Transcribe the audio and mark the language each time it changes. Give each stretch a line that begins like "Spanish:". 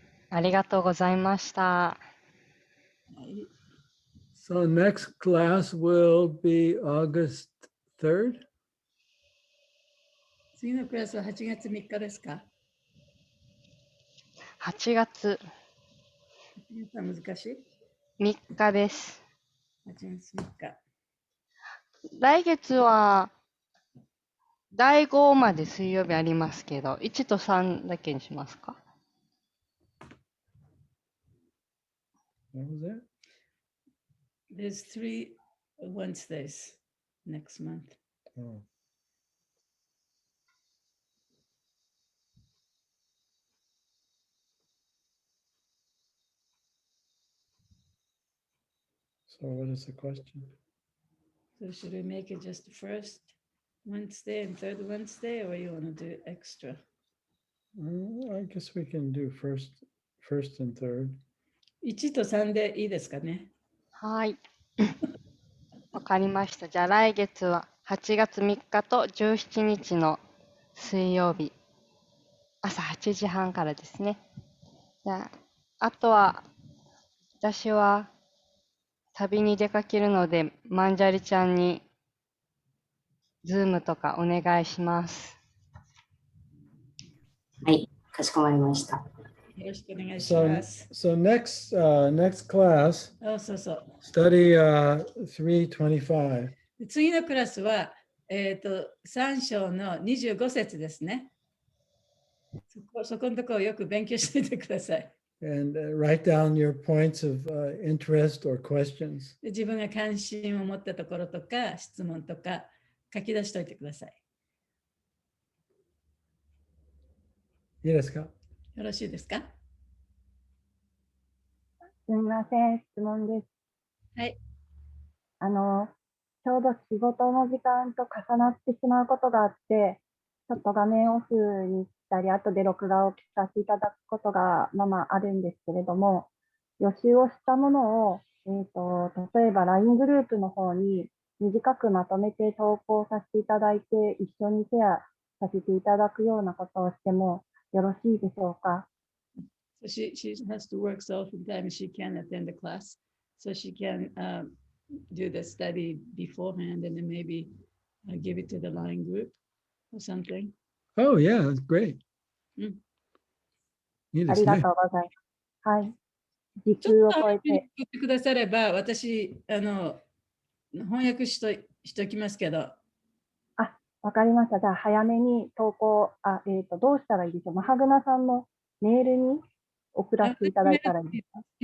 Japanese: ありがとうございました。
English: So next class will be August 3rd.
Japanese: 次のクラスは8月3日ですか 8月 8月は難しい 3日です。 8月3日。来月は第5まで水曜日ありますけど、1と3だけにしますか？
English: What was that? There's 3 Wednesdays next month. Oh. So what is the question? So should we make it just the first Wednesday and third Wednesday, or you want to do extra? I guess we can do first and third.
Japanese: 1と3でいいですかね。はい。わかりました。じゃあ来月は8月3日と17日の水曜日、朝8時半からですね。じゃあ、あとは私は旅に出かけるので、マンジャリちゃんにズームとかお願いします。はい、かしこまりました。よろしくお願いします。
English: So next class,
Japanese: そうそう。
English: study 325.
Japanese: 次のクラスは、3章の25節ですね。そこのところをよく勉強していてください。
English: And write down your points of interest or questions.
Japanese: 自分が関心を持ったところとか質問とか書き出しておいてください。いいですか？よろしいですか？すみません、質問です。はい。ちょうど仕事の時間と重なってしまうことがあって、ちょっと画面オフにしたり、後で録画を聞かせていただくことがあるんですけれども、予習をしたものを、例えば LINE グループの方に短くまとめて投稿させていただいて、一緒にシェアさせていただくようなことをしてもよろしいでしょうか。
English: So she has to work so often time she can attend the class, so she can do the study beforehand and then maybe give it to the line group or something. Oh yeah, great.
Japanese: いいですね。ありがとうございます。はい。時ちょっと空を超えて。言ってくだされば、私、翻訳しときますけど。わかりました。じゃあ、早めに投稿、どうしたらいいでしょう。マハグナさんのメールに送らせていただいたらいいですか？